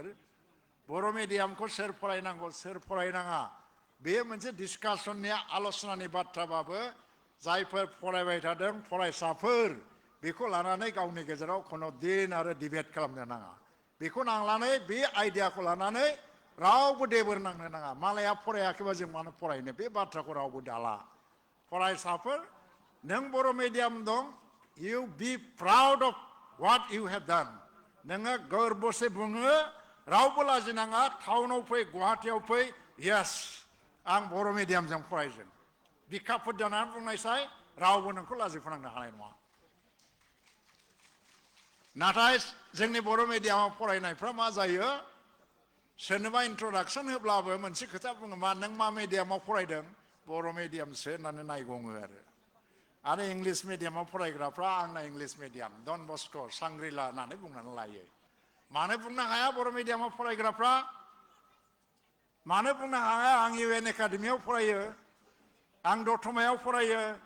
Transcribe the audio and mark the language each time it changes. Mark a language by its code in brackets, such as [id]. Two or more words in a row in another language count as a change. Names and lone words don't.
[brx] बर' मिडियामखौ सोर फरायनांगौ सोर फरायनाङा बे मोनसे डिसकासननि आल'सनानि बाथ्राबाबो जायफोर फरायबाय थादों फरायसाफोर बेखौ लानानै गावनि गेजेराव खुनु दिन आरो डिबेट खालामनो नाङा बेखौ नांलानै बे आइडियाखौ लानानै रावबो देबोर नांनो नाङा मालाया फरायाखैबा जों मानो फरायनो बे बाथ्राखौ रावबो दाला फरायसाफोर नों बर' मिडियाम दं [en] you be proud of what you have done [brx] नोङो गोरबोसे बुङो रावबो लाजिनाङा टाउनाव फै गुवाहाटियाव फै yes आं बर' मिडियामजों फरायदों बिखाफोर जानानै बुंनायसाय रावबो नोंखौ लाजिफोनांनो हानाय नङा नाथाय जोंनि बर' मिडियामाव फरायनायफ्रा मा जायो सोरनोबा इन्ट्रडाक्सन होब्लाबो मोनसे खोथा बुङो मा नों मा मिडियामाव फरायदों बर' मिडियामसो होननानै नायगङो आरो इंलिस मिडियामाव फरायग्राफ्रा आंना [en] English medium [brx] डन बस्क' सांग्रिला होननानै बुंनानै लायो मानो बुंनो हाया बर' मिडियामाव फरायग्राफ्रा मानो बुंनो हाया आं UN एकाडेमियाव फरायो आं दतमायाव फरायो